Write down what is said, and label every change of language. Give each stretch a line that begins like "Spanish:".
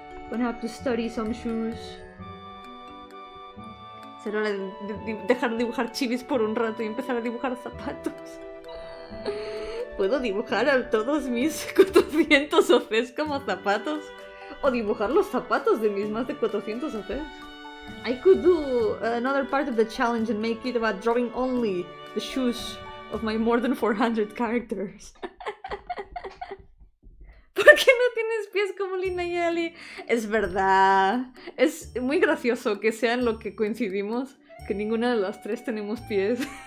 English: Gonna have to study some shoes.
Spanish: Será hora de dejar de dibujar chivis por un rato y empezar a dibujar zapatos. ¿Puedo dibujar a todos mis 400 OCs como zapatos? ¿O dibujar los zapatos de mis más de 400 OCs?
English: I could do another part of the challenge and make it about drawing only the shoes of my more than 400 characters.
Spanish: ¿Por qué no tienes pies como Lina y Ali? Es verdad. Es muy gracioso que sea en lo que coincidimos, que ninguna de las tres tenemos pies.